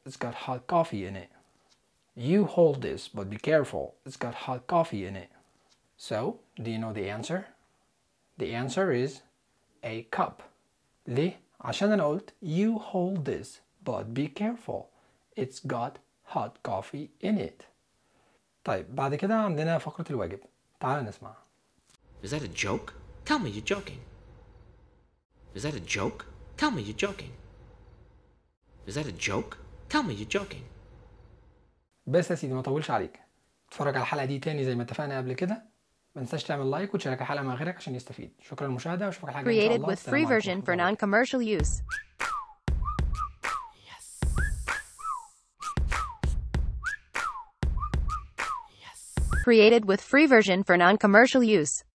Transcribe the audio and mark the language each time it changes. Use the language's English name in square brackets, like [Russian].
[English] It's got hot coffee in it. You hold this, but be careful. It's got hot coffee in it. So, do you know the answer? The answer is a cup. [Arabic] ليه؟ عشان أنا قلت [English] you hold this but be careful it's got hot coffee in it. [Arabic] طيب بعد كده عندنا فقرة الواجب, تعال نسمع. [English] Is that a joke? Tell me you're joking. Is that a joke? Tell me you're joking. Is that a joke? Tell me you're joking. [Arabic] بس يا سيدي ما طولش عليك, اتفرج على الحلقة دي تاني زي ما اتفقنا قبل كده, ما تنساش تعمل لايك وتشارك الحلقة مع غيرك عشان يستفيد. شكرا للمشاهدة وشوفك الحلقة الجاية. [English] Created with free version for non-commercial use. Created with free version for non-commercial use.